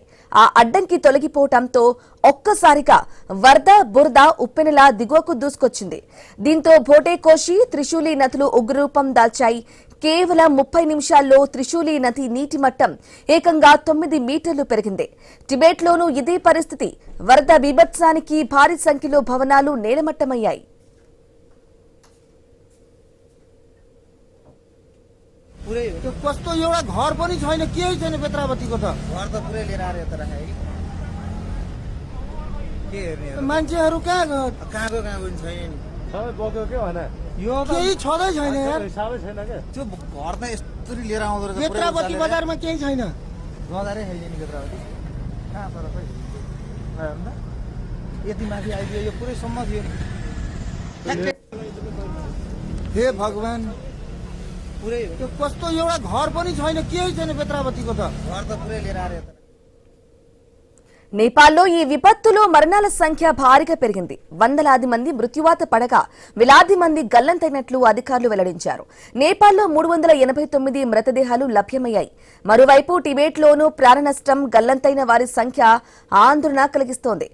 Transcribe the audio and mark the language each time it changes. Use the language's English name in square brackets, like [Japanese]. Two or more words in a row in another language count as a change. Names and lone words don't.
[Telugu] ఆ అడ్డంకి తొలగిపోవడంతో ఒక్కసారిగా వరద బురద ఉప్పెనలా దిగువకు దూసుకొచ్చింది. దీంతో భోటేకోషి, త్రిశూలి నదులు ఉగ్రరూపం దాల్చాయి. కేవలం 30 నిమిషాల్లో త్రిశూలి నది నీటి మట్టం ఏకంగా 9 మీటర్లు పెరిగింది. టిబెట్లోనూ ఇదే పరిస్థితి. వరద బీభత్సానికి భారీ సంఖ్యలో భవనాలు నేలమట్టమయ్యాయి. [Nepali] त्यो कस्तो एउटा घर पनि छैन, केही छैन बेत्रावतीको त घर त पुरै लिएर आएर यता राखे के हेर्ने मान्छेहरू कहाँको पनि छैन नि, सबै बोक्यो के होइन, यो केही छँदै छैन यार। हिसाबै छैन के त्यो घर त यस्तरी लिएर आउँदो रहेछ। बेत्रावती बजारमा केही छैन, गदारै छैन नि बेत्रावती कहाँ तर खै यति माथि आइदियो, यो पुरै सम्म थियो। हे भगवान, पुरै त्यो कस्तो एउटा घर पनि छैन, केही छैन बेत्रावतीको त घर त पुरै लिएर आएर यता। [Telugu] నేపాల్లో ఈ విపత్తులో మరణాల సంఖ్య భారీగా పెరిగింది. వందలాది మంది మృత్యువాత పడగా వేలాది మంది గల్లంతైనట్లు అధికారులు వెల్లడించారు. నేపాల్లో 389 మృతదేహాలు లభ్యమయ్యాయి. మరోవైపు టిబెట్లోనూ ప్రాణ నష్టం, గల్లంతైన వారి సంఖ్య ఆందోళన కలిగిస్తోంది.